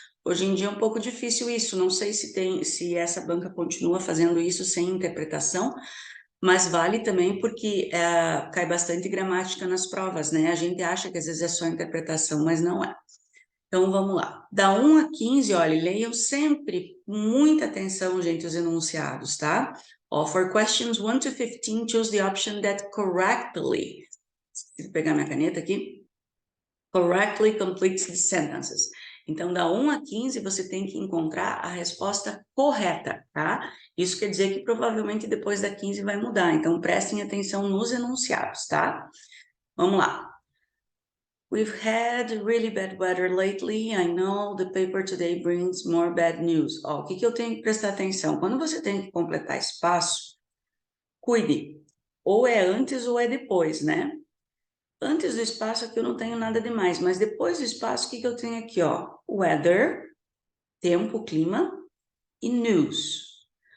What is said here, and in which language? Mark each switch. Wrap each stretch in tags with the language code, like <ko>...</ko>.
<pt>Hoje em dia é um pouco difícil isso, não sei se essa banca continua fazendo isso sem interpretação, mas vale também porque cai bastante gramática nas provas, né? A gente acha que às vezes é só interpretação, mas não é. Então vamos lá. Da 1 a 15, olha, leiam sempre com muita atenção, gente, os enunciados, tá?</pt> <en>For questions 1 to 15, choose the option that correctly.</en> <pt>Vou pegar minha caneta aqui.</pt> <en>Correctly completes the sentences.</en> <pt>Então, da 1 a 15, você tem que encontrar a resposta correta, tá? Isso quer dizer que provavelmente depois da 15 vai mudar. Então, prestem atenção nos enunciados, tá? Vamos lá.</pt> <en>We've had really bad weather lately. I know the paper today brings more bad news.</en> <pt>Ó, o que que eu tenho que prestar atenção? Quando você tem que completar espaço, cuide. Ou é antes ou é depois, né? Antes do espaço aqui eu não tenho nada demais, mas depois do espaço, o que que eu tenho aqui, ó? Weather, tempo, clima e news.</pt>